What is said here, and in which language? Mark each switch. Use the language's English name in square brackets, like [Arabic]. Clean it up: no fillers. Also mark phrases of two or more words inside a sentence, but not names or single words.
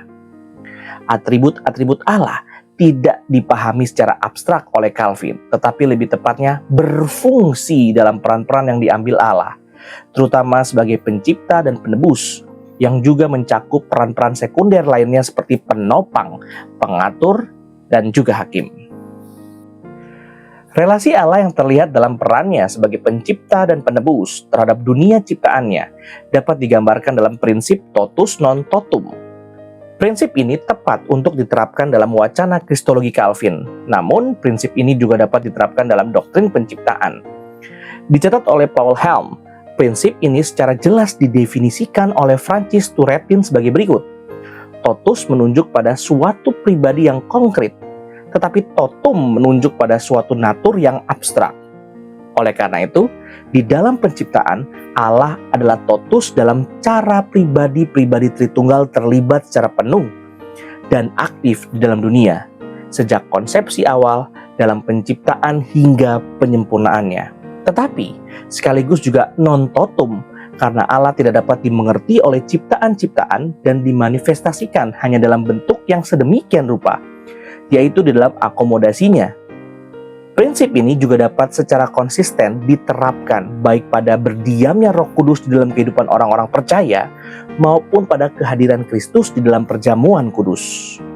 [Indonesian] Atribut-atribut Allah tidak dipahami secara abstrak oleh Calvin, tetapi lebih tepatnya berfungsi dalam peran-peran yang diambil Allah, terutama sebagai pencipta dan penebus, yang juga mencakup peran-peran sekunder lainnya seperti penopang, pengatur, dan juga hakim. Relasi Allah yang terlihat dalam perannya sebagai pencipta dan penebus terhadap dunia ciptaannya dapat digambarkan dalam prinsip [Latin] totus non totum. [Indonesian] Prinsip ini tepat untuk diterapkan dalam wacana Kristologi Calvin. Namun, prinsip ini juga dapat diterapkan dalam doktrin penciptaan. Dicatat oleh Paul Helm, prinsip ini secara jelas didefinisikan oleh Francis Turretin sebagai berikut. Totus menunjuk pada suatu pribadi yang konkret, tetapi totum menunjuk pada suatu natur yang abstrak. Oleh karena itu, di dalam penciptaan, Allah adalah totus dalam cara pribadi-pribadi Tritunggal terlibat secara penuh dan aktif di dalam dunia, sejak konsepsi awal dalam penciptaan hingga penyempurnaannya. Tetapi, sekaligus juga non-totum, karena Allah tidak dapat dimengerti oleh ciptaan-ciptaan dan dimanifestasikan hanya dalam bentuk yang sedemikian rupa, yaitu di dalam akomodasinya. Prinsip ini juga dapat secara konsisten diterapkan baik pada berdiamnya Roh Kudus di dalam kehidupan orang-orang percaya maupun pada kehadiran Kristus di dalam perjamuan kudus.